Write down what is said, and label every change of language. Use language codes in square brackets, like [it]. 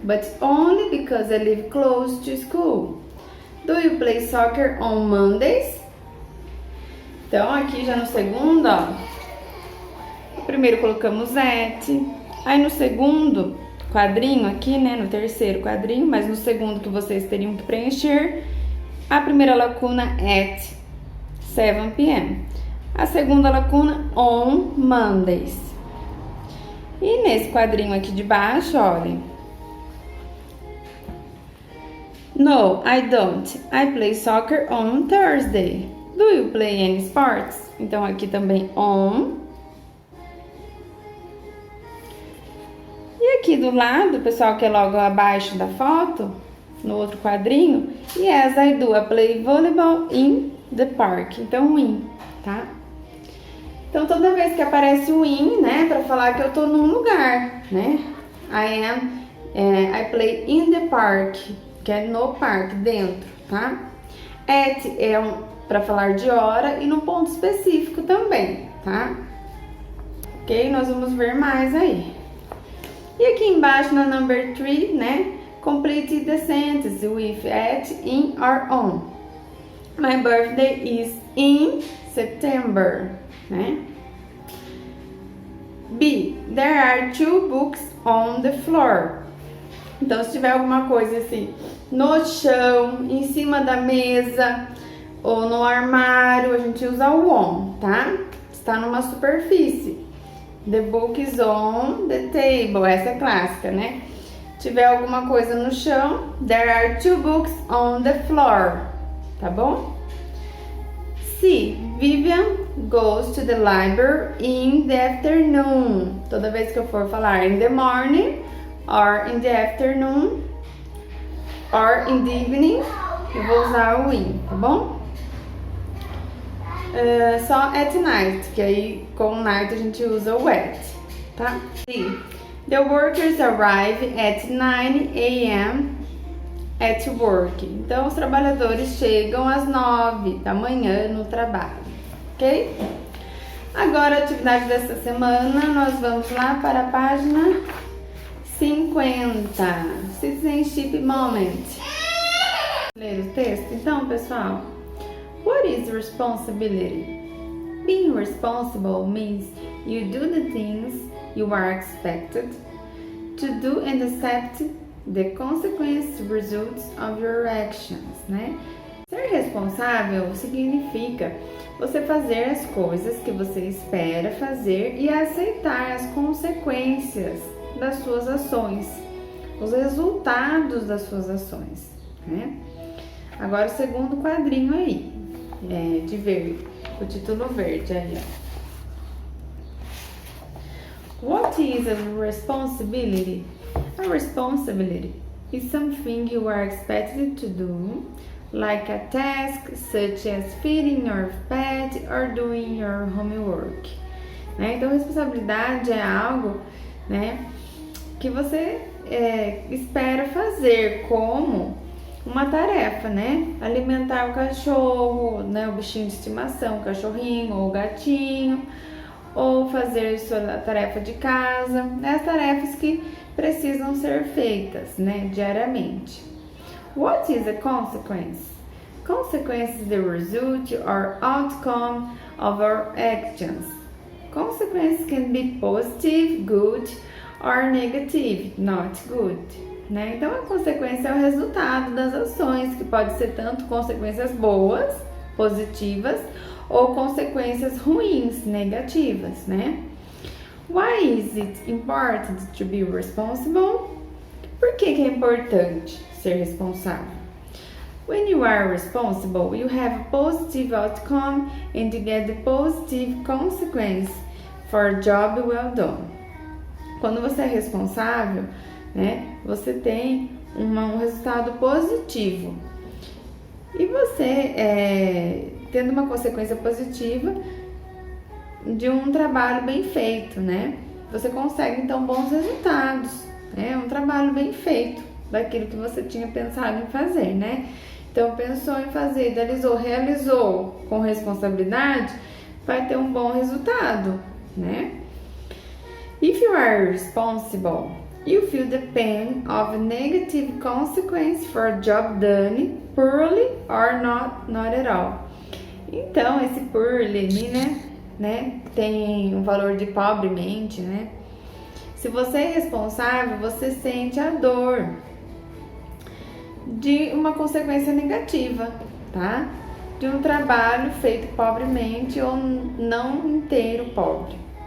[en] but only because I live close to school. Do you play soccer on Mondays? [pt] Então, aqui já no segundo, ó. Primeiro colocamos at. Aí no segundo quadrinho aqui, né? No terceiro quadrinho, mas no segundo que vocês teriam que preencher, a primeira lacuna [en] at 7 p.m. [pt] A segunda lacuna [en] on Mondays. [pt] E nesse quadrinho aqui de baixo, olhem. [en] No, I don't. I play soccer on Thursday. Do you play any sports? [pt] Então aqui também [en] on. [pt] E aqui do lado, pessoal, que é logo abaixo da foto, no outro quadrinho, [en] yes, I do. I play volleyball in the park. [pt] Então, in, tá? Então, toda vez que aparece o in, né, pra falar que eu tô num lugar, né? [en] I play in the park, [pt] que é no parque, dentro, tá? At é pra falar de hora e no ponto específico também, tá? Ok? Nós vamos ver mais aí. E aqui embaixo na number 3, né? [en] Complete the sentence with at, in, or on. My birthday is in September, né? B. There are 2 books on the floor. [pt] Então, se tiver alguma coisa assim no chão, em cima da mesa ou no armário, a gente usa o on, tá? Está numa superfície. [en] The book is on the table. [pt] Essa é clássica, né? Se tiver alguma coisa no chão, [en] there are 2 books on the floor. [pt] Tá bom? C. [en] Vivian goes to the library in the afternoon. [pt] Toda vez que eu for falar [en] in the morning, or in the afternoon, or in the evening, [pt] eu vou usar o in, tá bom? Só [en] at night, [pt] que aí com night a gente usa o at, tá? C. [en] The workers arrive at 9 a.m. at work. [pt] Então, os trabalhadores chegam às 9 da manhã no trabalho, ok? Agora, a atividade dessa semana, nós vamos lá para a página 50. [en] Citizenship Moment. [pt] Ler o texto? Então, pessoal, [en] what is responsibility? Being responsible means you do the things you are expected to do and accept the consequence results of your actions, né? [pt] Ser responsável significa você fazer as coisas que você espera fazer e aceitar as consequências das suas ações, os resultados das suas ações, né? Agora o segundo quadrinho aí, de verde, o título verde aí, ó. [en] What is a responsibility? A responsibility is something you are expected to do, like a task such as feeding your pet or doing your homework. [pt] Né? Então, responsabilidade é algo, né, que você espera fazer como uma tarefa, né? Alimentar o cachorro, né, o bichinho de estimação, o cachorrinho ou o gatinho, ou fazer sua tarefa de casa, né? As tarefas que precisam ser feitas, né, diariamente. [en] What is a consequence? Consequence is the result or outcome of our actions. Consequences can be positive, good, or negative, not good. [pt] Né? Então, a consequência é o resultado das ações, que pode ser tanto consequências boas, positivas, ou consequências ruins, negativas, né? [en] Why is it important to be responsible? [pt] Por que é importante ser responsável? [en] When you are responsible, you have a positive outcome and you get the positive consequence for a job well done. [pt] Quando você é responsável, né, você tem um resultado positivo. E você, tendo uma consequência positiva de um trabalho bem feito, né? Você consegue, então, bons resultados. É um trabalho bem feito daquilo que você tinha pensado em fazer, né? Então, pensou em fazer, idealizou, realizou com responsabilidade, vai ter um bom resultado, né? [en] If you are responsible, you feel the pain of negative consequence for a job done poorly or not at all. [pt] Então, esse poorly, né, tem um valor de pobremente, né? Se você é responsável, você sente a dor de uma consequência negativa, tá? De um trabalho feito pobremente ou não inteiro pobre.